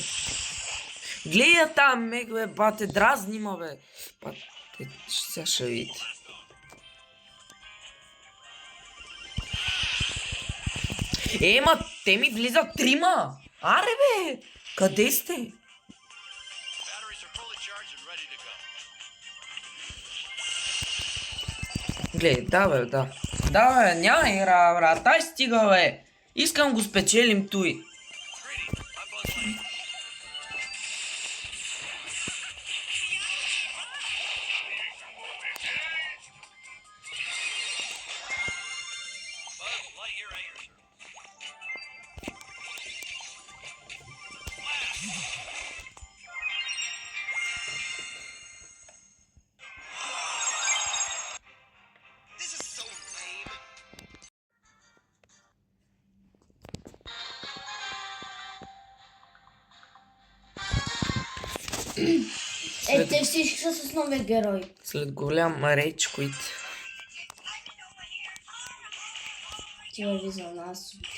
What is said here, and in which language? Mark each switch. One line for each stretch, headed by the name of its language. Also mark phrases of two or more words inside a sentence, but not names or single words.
Bulgarian: Гледа там, мег, бе, бате, дразни ма, бе. Бате, сега ще видите. Ма, те ми влизат 3. Аре, бе! Къде сте?
English: Batteries are fully charged and ready to go.
Bulgarian: Гледай, да, бе, да. Да, бе, няма игра, брат. Ай, стига, бе. Искам го спечелим той.
English: Greedy. I'm Buzz Lightyear. Buzz Lightyear Ayer, sir. This is so lame.
Bulgarian: Те всички са с новия герой. След голям
English: rage quit.
Bulgarian: Ти върви за нас.